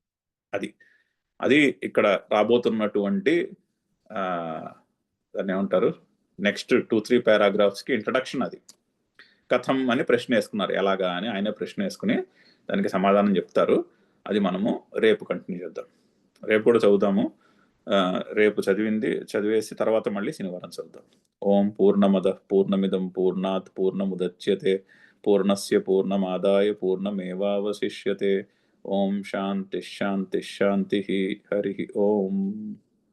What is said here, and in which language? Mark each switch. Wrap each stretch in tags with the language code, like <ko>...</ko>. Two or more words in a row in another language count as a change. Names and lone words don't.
<te>అది ఇక్కడ రాబోతున్నటువంటి దాన్ని ఏమంటారు,</te> <en>next 2-3 paragraphs</en> <te>కి ఇంట్రడక్షన్. అది కథం అని ప్రశ్న వేసుకున్నారు, ఎలాగా అని ఆయన ప్రశ్న వేసుకుని దానికి సమాధానం చెప్తారు. అది మనము రేపు కంటిన్యూ చేద్దాం, రేపు కూడా చదువుదాము. రేపు చదివేసి తర్వాత మళ్ళీ శనివారం చదువుదాం.</te> <sa>ఓం పూర్ణమద పూర్ణమిదం పూర్ణాత్ పూర్ణముదచ్యతే పూర్ణస్య పూర్ణమాదాయ పూర్ణమేవావశిష్యతే. ఓం శాంతి శాంతి శాంతి. హరి ఓం.</sa>